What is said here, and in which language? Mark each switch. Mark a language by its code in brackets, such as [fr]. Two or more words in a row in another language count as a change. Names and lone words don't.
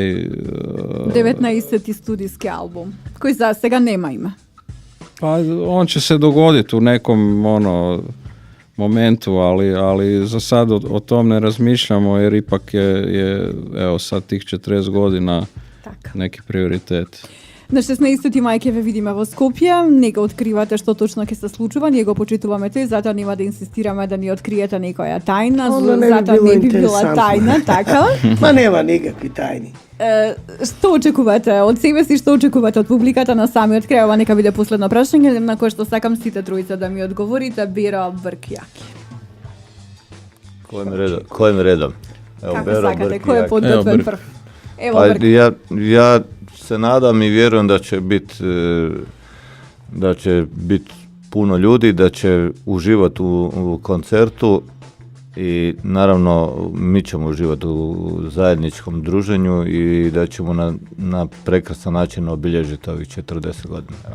[hr] 19. studijski album, koji za сега nema ime. Pa on će se dogoditi u nekom momentu, ali za sad o tom ne razmišljamo, jer ipak je evo sad tih 40 godina neki prioritet. [mk] На 16 мај ќе ве видиме во Скопје, не го откривате што точно ќе се случува, ние го почитуваме тој, затоа нема да инсистираме да ни откриете некоја тајна, затоа не би била тајна, така? Ма нема никакви тајни. Што очекувате од себе си, што очекувате од публиката на самиот крај? Ова нека биде последно прашање на кое што сакам сите тројца да ми одговорите. Бера, Брк, Јаки. Којим редом? Како сакате, кој е подготвен прв? Ево, Брк. [hr] Ja se nadam i vjerujem da će biti puno ljudi, da će uživati u koncertu i naravno mi ćemo uživati u zajedničkom druženju i da ćemo na prekrasan način obilježiti ovih 40 godina.